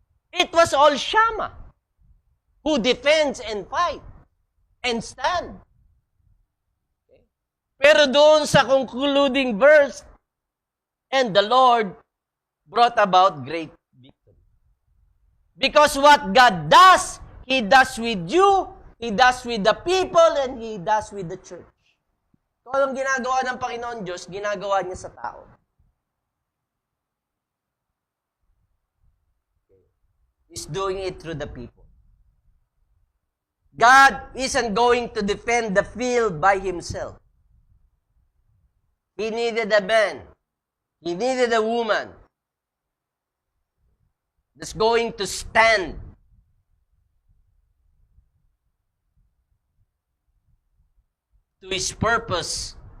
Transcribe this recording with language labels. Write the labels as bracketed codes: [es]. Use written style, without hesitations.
[en] It was all Shama who defends and fight and stand. Okay. [tl] Pero doon sa [en] concluding verse, and the Lord brought about great victory. Because what God does, He does with you, He does with the people, and He does with the church. [tl] Kung anong ginagawa ng Panginoon Diyos, ginagawa niya sa tao. [en] He's doing it through the people. God isn't going to defend the field by Himself. He needed a man. He needed a woman that's going to stand to His purpose.